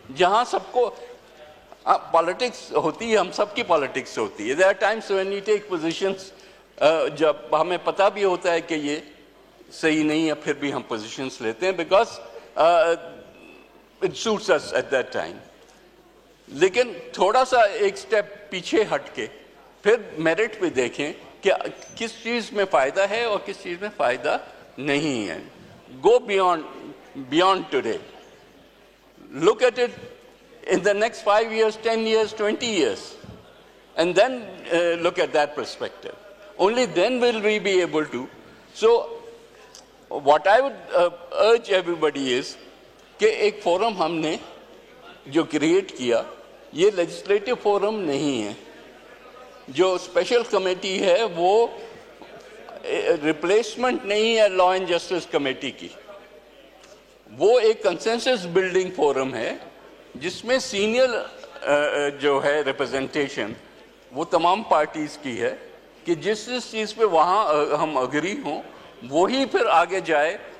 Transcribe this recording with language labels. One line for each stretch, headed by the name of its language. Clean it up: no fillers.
Urdu: جہاں سب کو پالیٹکس ہوتی ہے، ہم سب کی پالیٹکس ہوتی ہے.
English: there are times when you take positions
Urdu: جب ہمیں پتہ بھی ہوتا ہے کہ یہ صحیح نہیں ہے، پھر بھی ہم پوزیشنس لیتے ہیں
English: Because it suits us at that time.
Urdu: لیکن تھوڑا سا ایک سٹیپ پیچھے ہٹ کے پھر میرٹ پہ دیکھیں کہ کس چیز میں فائدہ ہے اور کس چیز میں فائدہ نہیں ہے.
English: Go beyond today. Look at it in the next 5 years, 10 years, 20 years, and then look at that perspective. Only then will we be able to. So what I would urge everybody is
Urdu: کہ ایک forum ہم نے جو create کیا یہ legislative forum نہیں ہے. جو اسپیشل کمیٹی ہے وہ ریپلیسمنٹ نہیں ہے لا اینڈ جسٹس کمیٹی کی. وہ ایک کنسنسس بلڈنگ فورم ہے جس میں سینئر جو ہے ریپرزنٹیشن وہ تمام پارٹیز کی ہے کہ جس چیز پہ وہاں ہم اگری ہوں وہی پھر آگے جائے.